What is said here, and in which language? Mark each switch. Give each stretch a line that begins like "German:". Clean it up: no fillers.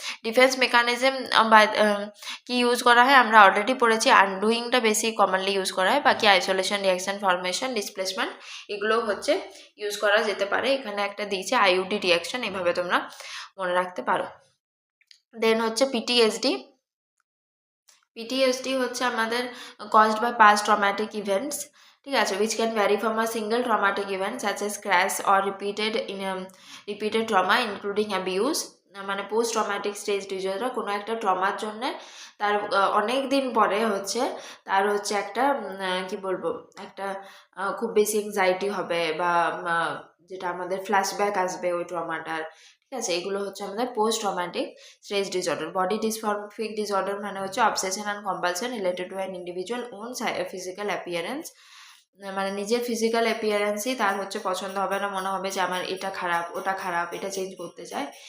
Bangla: Defence mechanism বা কি use করা হয় আমরা অলরেডি পড়েছি, আনডুইংটা বেশি কমনলি ইউজ করা হয়, বাকি আইসোলেশন, রিয়াকশন, ফরমেশন, ডিসপ্লেসমেন্ট এগুলোও হচ্ছে ইউজ করা যেতে পারে। এখানে একটা দিয়েছে আইইউডি রিয়াকশন, এভাবে তোমরা মনে রাখতে পারো। দেন হচ্ছে পিটিএসডি। পিটিএসডি হচ্ছে আমাদের
English: caused by past traumatic events,
Bangla: ঠিক আছে,
English: which can vary from a single traumatic event such as crash or repeated trauma including abuse।
Bangla: মানে পোস্ট ট্রমাটিক স্ট্রেস ডিসঅর্ডার, কোনো একটা ট্রমার জন্যে তার অনেক দিন পরে হচ্ছে তার হচ্ছে একটা কি বলবো, একটা খুব বেশি এংজাইটি হবে বা যেটা আমাদের ফ্ল্যাশব্যাক আসবে ওই ট্রমাটার, ঠিক আছে। এগুলো হচ্ছে আমাদের post traumatic stress disorder. Body dysmorphic disorder মানে হচ্ছে
English: obsession and compulsion related to an individual own physical appearance,
Bangla: মানে নিজের ফিজিক্যাল অ্যাপিয়ারেন্সই তার হচ্ছে পছন্দ হবে না, মনে হবে যে আমার এটা খারাপ, ওটা খারাপ, এটা চেঞ্জ করতে চায়।